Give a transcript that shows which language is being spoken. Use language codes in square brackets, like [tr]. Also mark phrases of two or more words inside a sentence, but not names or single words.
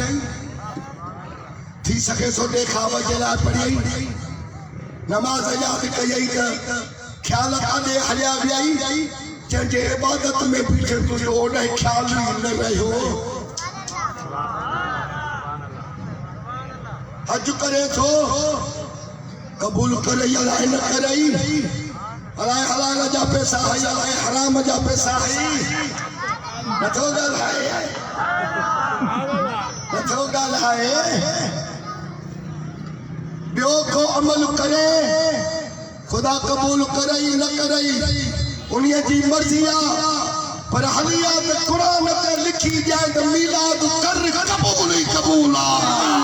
[sd] थी सके सो देखावा जे लाइ पढ़ी नमाज याद कई त ख्याल काॾे हलिया वियाई जंहिंजे इबादत में बीठे तुंहिंजो ओॾे ख्याल ई न रहियो हज करे थो कबूल करे या न करे अलाए हलाल जा पैसा है अलाए हराम जा पैसा है नथो ॻाल्हाए ॿियो को अमल करे खुदा कबूल करे न करे उन्हीअ जी मर्ज़ी आहे पर हलिया त क़ुरान ते लिखी जाए त मीलाद कर कबूल ई कबूल आहे